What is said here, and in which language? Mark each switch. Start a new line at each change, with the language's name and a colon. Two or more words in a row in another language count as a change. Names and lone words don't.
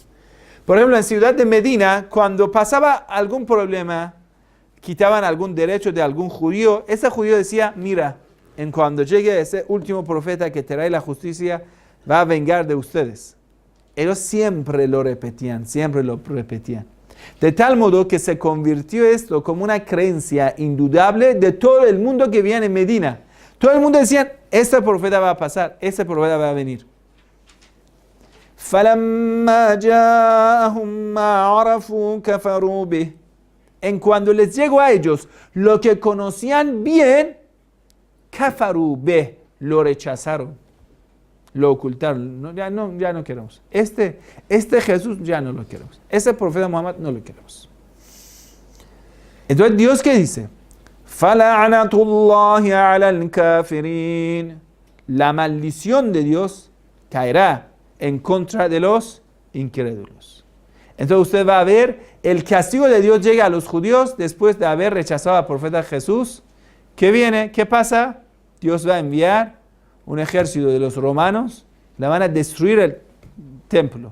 Spanish: Por ejemplo, en ciudad de Medina, cuando pasaba algún problema, quitaban algún derecho de algún judío, ese judío decía, mira, en cuando llegue ese último profeta que trae la justicia, va a vengar de ustedes. Ellos siempre lo repetían. De tal modo que se convirtió esto como una creencia indudable de todo el mundo que vivía en Medina. Todo el mundo decía, este profeta va a pasar, este profeta va a venir.
Arabic: فَلَمَّا جَاءَهُمْ مَا عَرَفُوا كَفَرُوا بِهِ.
Spanish: En cuando les llegó a ellos lo que conocían bien,
Arabic: كفروا به,
Spanish: lo rechazaron, lo ocultaron. Ya no queremos. Este Jesús ya no lo queremos. Ese profeta Muhammad no lo queremos. Entonces, ¿Dios qué dice?
Arabic: فَلَعْنَةُ اللَّهِ عَلَى الْكَافِرِينَ.
Spanish: La maldición de Dios caerá en contra de los incrédulos. Entonces usted va a ver el castigo de Dios llega a los judíos después de haber rechazado al profeta Jesús. ¿Qué viene? ¿Qué pasa? Dios va a enviar un ejército de los romanos, la van a destruir el templo.